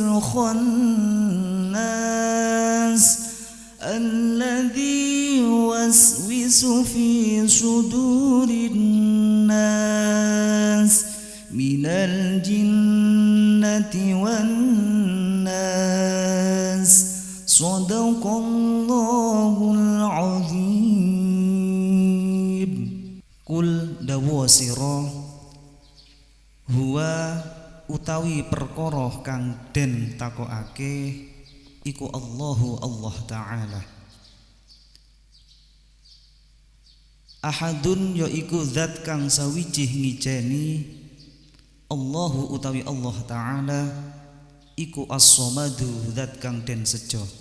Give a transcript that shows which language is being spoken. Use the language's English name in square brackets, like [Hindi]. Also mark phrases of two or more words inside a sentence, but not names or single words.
[Arabic] الخناس الذي يوسوس في صدور الناس من الجنة والناس صدق الله العظيم قل [Javanese] dawu sira huwa utawi perkara kang den takokake iku Allahu Allah Ta'ala ahadun ya iku zat kang sawijih ngijeni Allahu utawi Allah Ta'ala iku as-samadu zat kang den sejo